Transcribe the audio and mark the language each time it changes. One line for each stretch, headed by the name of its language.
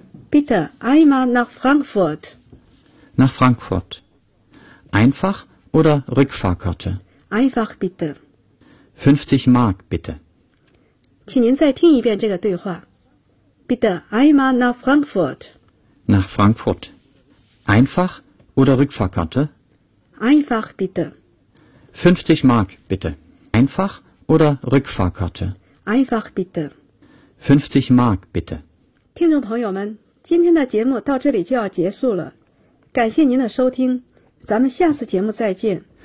German: Bitte einmal nach Frankfurt. Nach Frankfurt. Einfach oder Rückfahrkarte? Einfach bitte. 50 Mark bitte.
Chinese: 请您再听一遍这个对话。
German: Bitte einmal nach Frankfurt. Nach Frankfurt. Einfach oder Rückfahrkarte? Einfach bitte. 50 Mark bitte. Einfach oder Rückfahrkarte? Einfach bitte. 50 Mark bitte.
Chinese: 听众朋友们，今天的节目到这里就要结束了。感谢您的收听，咱们下次节目再见。